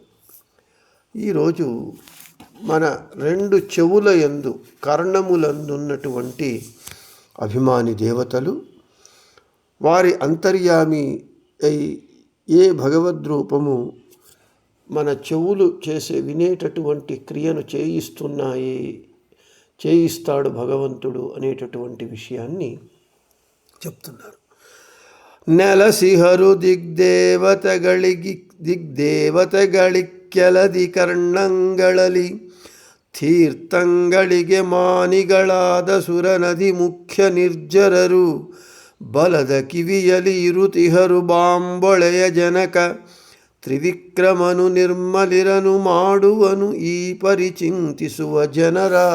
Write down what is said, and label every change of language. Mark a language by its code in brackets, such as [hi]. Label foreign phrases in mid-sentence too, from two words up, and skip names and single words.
[te] ఈరోజు మన రెండు చెవుల యందు కర్ణములందున్నటువంటి అభిమాని దేవతలు, వారి అంతర్యామి అయి ఏ భగవద్రూపము మన చెవులు వినేటటువంటి క్రియను చేయిస్తాడు భగవంతుడు అనేటటువంటి విషయాన్ని చెప్తున్నారు. [kn] నెలసిహరు ದಿಗ್ದೇವತೆಗಳಿಕ್ಕೆಲದಿ ಕರ್ಣಂಗಳಲಿ, ತೀರ್ಥಂಗಳಿಗೆ ಮಾನಿಗಳಾದ ಸುರನದಿ ಮುಖ್ಯ ನಿರ್ಜರರು, ಬಲದ ಕಿವಿಯಲಿ ಇರುತಿಹರು ಬಾಂಬೊಳೆಯ ಜನಕ, ತ್ರಿವಿಕ್ರಮನು ನಿರ್ಮಲಿರನು ಮಾಡುವನು ಈ ಪರಿಚಿಂತಿಸುವ ಜನರ.